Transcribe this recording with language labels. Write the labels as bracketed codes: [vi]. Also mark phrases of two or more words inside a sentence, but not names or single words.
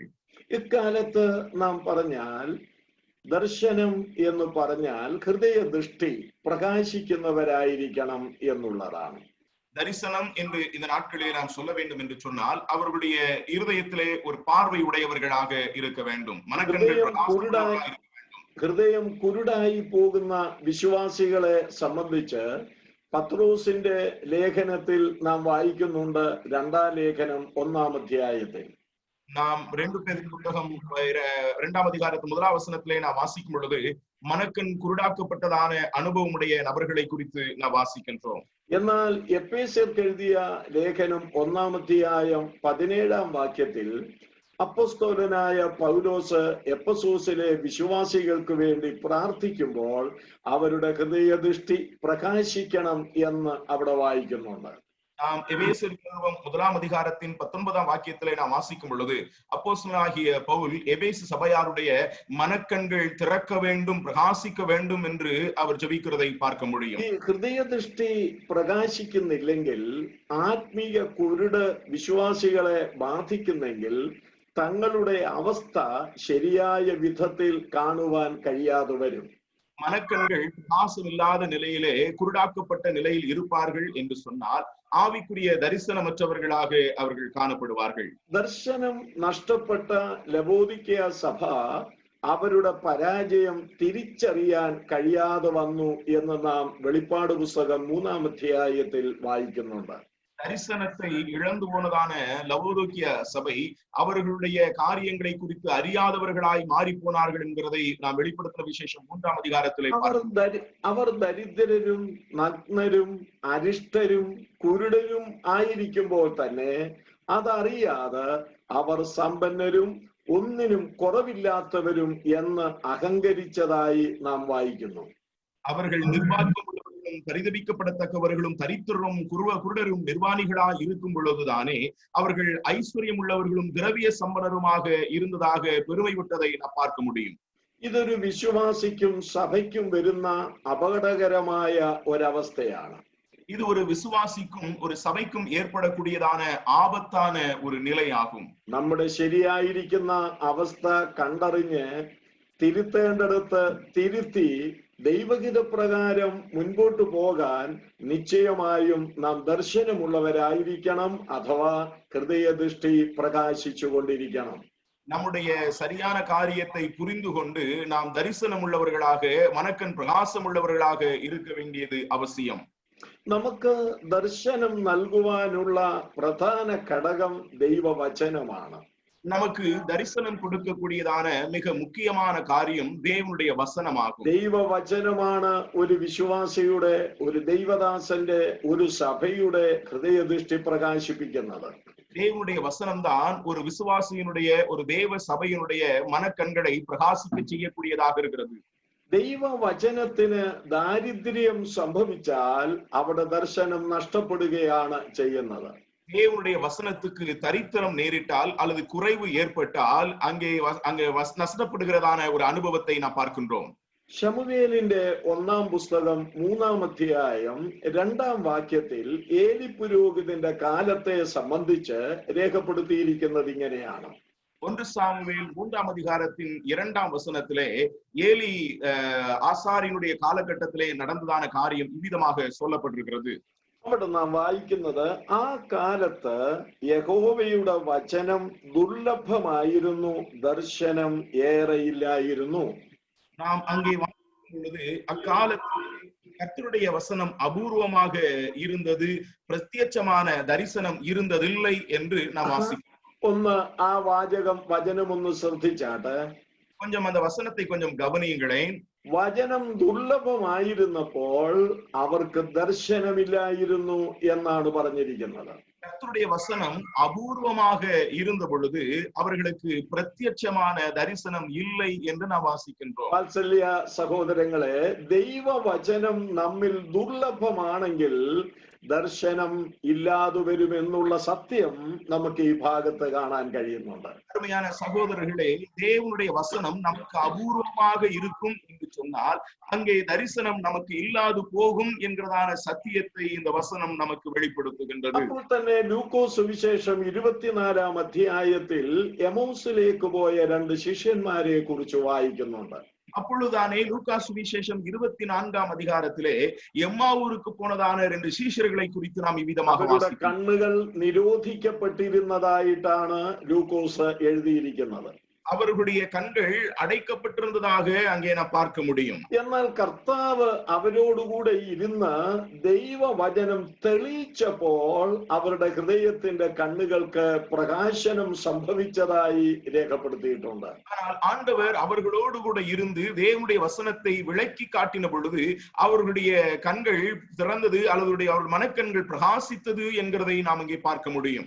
[ml] ഇക്കാലത്ത് നാം പറഞ്ഞാൽ ദർശനം എന്ന് പറഞ്ഞാൽ ഹൃദയദൃഷ്ടി പ്രകാശിക്കുന്നവരായിരിക്കണം എന്നുള്ളതാണ്. [ta] தரிசனம் என்று இந்த நாட்களிலே நாம் சொல்ல வேண்டும் என்று சொன்னால் அவர்களுடைய இருதயத்திலே ஒரு பார்வை உடையவர்களாக இருக்க வேண்டும். மனக்கண்கள் [ml] ഹൃദയം കുരുടായി പോകുന്ന വിശ്വാസികളെ സംബന്ധിച്ച് പത്രോസിന്റെ ലേഖനത്തിൽ നാം വായിക്കുന്നുണ്ട്. 2-ാം ലേഖനം 1-ാം അധ്യായത്തിൽ [ta] நாம் 2 பேதுரு புத்தகம் 2-ாம் அதிகாரத்தின் 1-ாம் வசனத்திலே நாம் வாசிக்கும் பொழுது மனக்கண் குருடாக்கப்பட்டதான அனுபவமுடைய நபர்களை குறித்து நாம் வாசிக்கின்றோம். [ml] എന്നാൽ എഫേസ്യർക്ക് എഴുതിയ ലേഖനം 1-ാം അധ്യായം 17-ാം വാക്യത്തിൽ അപ്പോസ്തലനായ പൗലോസ് എഫെസോസിലെ വിശ്വാസികൾക്ക് വേണ്ടി പ്രാർത്ഥിക്കുമ്പോൾ അവരുടെ ഹൃദയദൃഷ്ടി പ്രകാശിക്കണം എന്ന് അവിടെ വായിക്കുന്നുണ്ട്. [ta] நாம் எபேசியர் நிருபம் 1-ாம் அதிகாரத்தின் 19-ாம் வாக்கியத்திலே நாம் வாசிக்கும் பொழுது அப்போஸ்தலனாகிய பவுல் எபேசு சபையாருடைய மனக்கண்கள் திறக்க வேண்டும், பிரகாசிக்க வேண்டும் என்று அவர் ஜெபிக்கிறதை பார்க்க முடியும். [ml] ഈ ഹൃദയദൃഷ്ടി പ്രകാശിക്കുന്നില്ലെങ്കിൽ, ആത്മീയ കുരുട് വിശ്വാസികളെ ബാധിക്കുന്നെങ്കിൽ തങ്ങളുടെ അവസ്ഥ ശരിയായ വിധത്തിൽ കാണുവാൻ കഴിയാതെ വരും. [ta] மனக்கண்கள் பிரகாசம் இல்லாத நிலையிலே குருடாக்கப்பட்ட நிலையில் இருப்பார்கள் என்று சொன்னால் ஆவிக்குரிய தரிசனமற்றவர்களாக அவர்கள் காணப்படுவார்கள். [ml] ദർശനം നഷ്ടപ്പെട്ട ലവോദിക്കയ സഭ അവരുടെ പരാജയം തിരിച്ചറിയാൻ കഴിയാതെ വന്നു എന്ന് നാം വെളിപ്പാട് പുസ്തകം 3-ാം അധ്യായത്തിൽ വായിക്കുന്നുണ്ട്. [ta] தரிசனத்தை இழந்து போனதான லவோதோக்கிய சபை அவர்களுடைய காரியங்களை குறித்து அறியாதவர்களாய் மாறி போனார்கள் என்கிறதை நாம் வெளிப்படுத்தின விசேஷம் 3-ாம் அதிகாரத்திலே [ml] അവർ ദരിദ്രരും നഗ്നരും അരിഷ്ടരും കുരുടരും ആയിരിക്കുമ്പോൾ തന്നെ അതറിയാതെ അവർ സമ്പന്നരും ഒന്നിനും കുറവില്ലാത്തവരും എന്ന് അഹങ്കരിച്ചതായി നാം വായിക്കുന്നു. [ta] அவர்கள் நிர்வாகிகளும் பரிதபிக்கப்படத்தக்கவர்களும் தரித்திரரும் குருடரும் நிர்வாணிகளாய் இருக்கும் பொழுதுதானே அவர்கள் ஐஸ்வர்யம் உள்ளவர்களும் திரவிய சம்பனருமாக இருந்ததாக பெருமை விட்டதை நாம் பார்க்க முடியும். [ml] ഇതൊരു വിശ്വാസിക്കും സഭയ്ക്കും വരുന്ന അപകടകരമായ ഒരവസ്ഥയാണ്. [ta] இது ஒரு விசுவாசிக்கும் ஒரு சபைக்கும் ஏற்படக்கூடியதான ஆபத்தான ஒரு நிலையாகும். [ml] നമ്മുടെ ശരിയായിരിക്കുന്ന അവസ്ഥ കണ്ടറിഞ്ഞ് തിരുത്തേണ്ടടുത്ത് തിരുത്തി ദൈവഹിത പ്രകാരം മുൻപോട്ട് പോകാൻ നിശ്ചയമായും നാം ദർശനമുള്ളവരായിരിക്കണം, അഥവാ ഹൃദയദൃഷ്ടി പ്രകാശിച്ചുകൊണ്ടിരിക്കണം. [ta] நம்முடைய சரியான காரியத்தை புரிந்து கொண்டு நாம் தரிசனம் உள்ளவர்களாக மனக்கண் பிரகாசம் உள்ளவர்களாக இருக்க வேண்டியது அவசியம். [ml] നമുക്ക് ദർശനം നൽകുവാനുള്ള പ്രധാന ഘടകം ദൈവവചനമാണ്. [ta] நமக்கு தரிசனம் கொடுக்கக்கூடியதான மிக முக்கியமான காரியம் தேவனுடைய வசனமாகும். [ml] ദൈവവചനമാണ് ഒരു വിശ്വാസിയുടെ, ഒരു ദൈവദാസന്റെ, ഒരു സഭയുടെ ഹൃദയദൃഷ്ടി പ്രകാശിപ്പിക്കുന്നത്. [ta] தேவனுடைய வசனம் தான் ஒரு விசுவாசியினுடைய, ஒரு தேவ சபையினுடைய மனக்கண்களை பிரகாசிக்க செய்யக்கூடியதாக இருக்கிறது. [ml] ദൈവവചനത്തിന് ദാരിദ്ര്യം സംഭവിച്ചാൽ അവിടെ ദർശനം നഷ്ടപ്പെടുകയാണ് ചെയ്യുന്നത്. [ta] தேவனுடைய வசனத்துக்கு தரித்திரம் நேரிட்டால் அல்லது குறைவு ஏற்பட்டால் அங்கே நஷ்டப்படுகிறதான ஒரு அனுபவத்தை நாம் பார்க்கின்றோம். [ml] ശമൂവേലിന്റെ 1-ാം പുസ്തകം 3-ാം അധ്യായം 2-ാം വാക്യത്തിൽ ഏലി പുരോഹിതന്റെ കാലത്തെ സംബന്ധിച്ച് രേഖപ്പെടുത്തിയിരിക്കുന്നത് ഇങ്ങനെയാണ്. [ta] 1 சாமுவேல் 3-ாம் அதிகாரத்தின் 2-ாம் வசனத்திலே ஏலி ஆசாரியனுடைய காலகட்டத்திலே நடந்ததான காரியம் இவ்விதமாக சொல்லப்பட்டிருக்கிறது. [ml] അവിടെ നാം വായിക്കുന്നത്, ആ കാലത്ത് യഹോവയുടെ വചനം ദുർലഭമായിരുന്നു, ദർശനം ഏറെയില്ലായിരുന്നു. [ta] நாம் அங்கே வாசிக்கும் பொழுது அக்காலத்தில் கர்த்தருடைய வசனம் அபூர்வமாக இருந்தது, பிரத்யட்சமான தரிசனம் இருந்ததில்லை என்று நாம் வாசிக்கிறோம். [ml] ഒന്ന് ആ വചനം ഒന്ന് ശ്രദ്ധിച്ചാട്ടെ. [ta] கொஞ்சம் அந்த வசனத்தை கொஞ்சம் கவனியுங்களேன். [ml] വചനം ദുർലഭമായിരുന്നപ്പോൾ അവർക്ക് ദർശനമില്ലായിരുന്നു എന്നാണ് പറഞ്ഞിരിക്കുന്നത്. [ta] கர்த்தருடைய வசனம் அபூர்வமாக இருந்த பொழுது அவர்களுக்கு பிரத்யட்சமான தரிசனம் இல்லை என்று நாம் வாசிக்கின்றோம். [ml] വാത്സല്യ സഹോദരങ്ങളെ, ദൈവവചനം നമ്മിൽ ദുർലഭമാണെങ്കിൽ ദർശനം ഇല്ലാതെ വരുമെന്നുള്ള സത്യം നമുക്ക് ഈ ഭാഗത്ത് കാണാൻ കഴിയുന്നുണ്ട്. [ta] அருமையான சகோதரர்களே, தேவனுடைய வசனம் நமக்கு அபூர்வமாக இருக்கும் என்று சொன்னால் அங்கே தரிசனம் நமக்கு இல்லாது போகும் என்கிறதான சத்தியத்தை இந்த வசனம் நமக்கு வெளிப்படுத்துகின்றது. [ml] അപ്പോൾ തന്നെ ലൂക്കോസ് സുവിശേഷം 24-ാം അധ്യായത്തിൽ എമൗസിലേക്ക് പോയ 2 ശിഷ്യന്മാരെ കുറിച്ച് വായിക്കുന്നുണ്ട്. [ta] அப்பொழுதானே லூக்கா சுவிசேஷம் 24-ாம் அதிகாரத்திலே எம்மாவூருக்கு போனதான 2 சீஷர்களை குறித்து நாம் இவ்விதமாக வாசிக்கிறோம். [ml] കണ്ണുകൾ നിരോധിക്കപ്പെട്ടിരുന്നതായിട്ടാണ് ലൂക്കോസ് എഴുതിയിരിക്കുന്നത്. [ta] அவர்களுடைய கண்கள் அடைக்கப்பட்டிருந்ததாக அங்கே நாம் பார்க்க முடியும். [ml] എന്നാൽ കർത്താവ് അവരോടുകൂടെ ഇരുന്ന് ദൈവവചനം തെളിയിച്ചപ്പോൾ അവരുടെ ഹൃദയത്തിന്റെ കണ്ണുകൾക്ക് പ്രകാശനം സംഭവിച്ചതായി രേഖപ്പെടുത്തിയിട്ടുണ്ട്. [ta] ஆனால் ஆண்டவர் அவர்களோடு கூட இருந்து தேவனுடைய வசனத்தை விளக்கி காட்டின பொழுது அவர்களுடைய கண்கள் திறந்தது, அல்லது அவருடைய மனக்கண்கள் பிரகாசித்தது என்கிறதை நாம் இங்கே பார்க்க முடியும்.